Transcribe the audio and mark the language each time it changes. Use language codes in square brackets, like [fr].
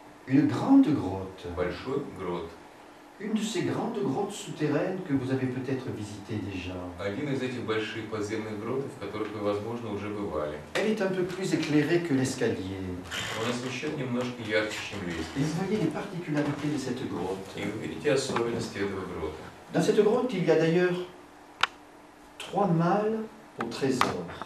[fr] Une grande grotte. [ru] Большой грот. [fr] une de ces grandes grottes souterraines que vous avez peut-être visitées déjà. [ru] Один из этих больших подземных гротов, в которых вы, возможно, уже бывали. [fr] Elle est un peu plus éclairée que l'escalier. [ru] Он освещен немножко ярче, чем [fr] Et [ru] лестница. [fr] vous voyez les particularités de cette grotte. [ru] И вы видите особенности этого грота. [fr] Dans cette grotte, il y a d'ailleurs 3 malles au trésor.